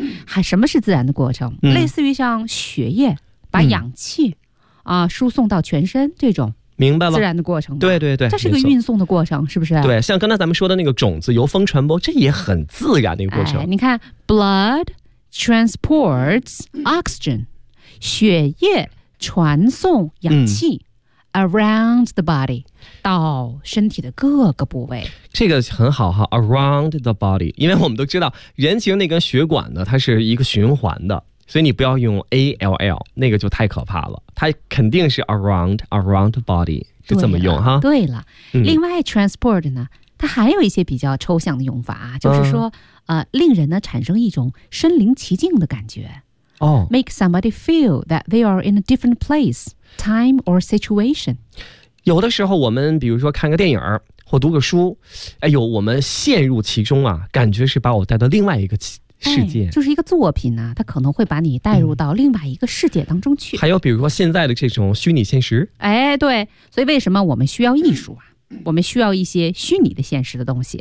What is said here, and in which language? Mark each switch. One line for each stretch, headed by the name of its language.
Chinese: 还什么是自然的过程、嗯、类似于像血液把氧气、嗯、输送到全身这种。明白了，自然的过程。对对对，这是个运送的过程，是不是？对，像刚才咱们说的那个种子由风传播，这也很自然的一个过程、哎、你看 blood transports oxygen，血液传送氧气、嗯、 around the body 到身体的各个部位，这个很好哈。 around the body，因为我们都知道人其实那根血管呢它是一个循环的，所以你不要用 ALL， 那个就太可怕了，它肯定是 around the body， 就这么用哈。对了、嗯、另外 transport 呢它还有一些比较抽象的用法，就是说、令人呢产生一种身临其境的感觉。哦、
English: Make somebody feel that they are in a different place, time or situation.
Chinese: 有的时候我们比如说看个电影或读个书，哎呦，我们陷入其中啊，感觉是把我带到另外一个世界、哎、就是一个作品呢、啊、它可能会把你带入到另外一个世界当中去、嗯、还有比如说现在的这种虚拟现实，哎，对，所以为什么我们需要艺术啊？我们需要一些虚拟的现实的东西，